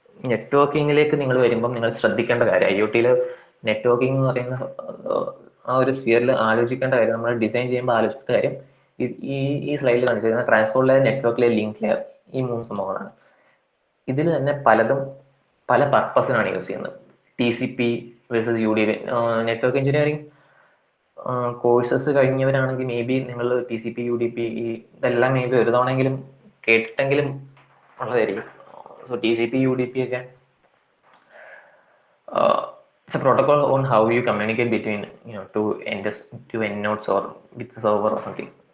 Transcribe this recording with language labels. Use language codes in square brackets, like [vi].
[ml] നെറ്റ്വർക്കിങ്ങിലേക്ക് നിങ്ങൾ വരുമ്പം നിങ്ങൾ ശ്രദ്ധിക്കേണ്ട കാര്യം, IoTയിൽ നെറ്റ്വർക്കിംഗ് എന്ന് പറയുന്ന ആ ഒരു സ്ഫിയറിൽ ആലോചിക്കേണ്ട കാര്യം, നമ്മൾ ഡിസൈൻ ചെയ്യുമ്പോൾ ആലോചിക്കേണ്ട കാര്യം ഈ സ്ലൈഡിൽ കാണിച്ചിരുന്ന transport layer, network layer, link layer, ഈ 3 സംഭവങ്ങളാണ്. ഇതിൽ തന്നെ പലതും പല പർപ്പസിനാണ് യൂസ് ചെയ്യുന്നത്. [en] TCP versus UDP. [ml] Network engineering courses കഴിഞ്ഞവരാണെങ്കിൽ may be നിങ്ങൾ TCP UDP ഇതെല്ലാം മേ ബി ഒരു തവണയെങ്കിലും കേട്ടിട്ടെങ്കിലും ഉള്ളതായിരിക്കും. [en] So TCP UDP ഒക്കെ it's a protocol on how you communicate between two end nodes or with the server or something.